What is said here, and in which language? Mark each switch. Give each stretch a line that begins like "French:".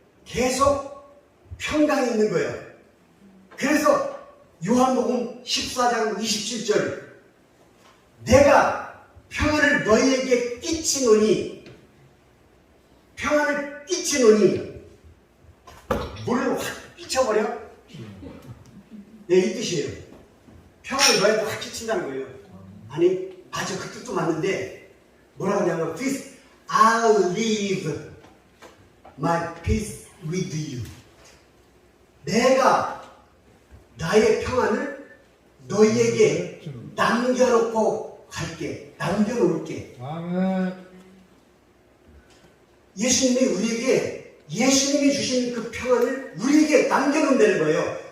Korean: 계속 평강이 있는 거예요. 그래서 요한복음 14장 27절 내가 평안을 너희에게 끼치노니 평안을 끼치노니 물을 확 끼쳐버려? 네, 이 뜻이에요. 평안을 너희한테 확 끼친다는 거예요. 아니, 맞아. 그 뜻도 맞는데 뭐라고 하냐면
English: I'll leave my peace with you.
Korean: 내가 나의 평안을 너희에게 남겨놓고 갈게. 남겨놓을게. 아멘. 예수님이 우리에게 예수님이 주신 그 평안을 우리에게 남겨놓는다는 거예요.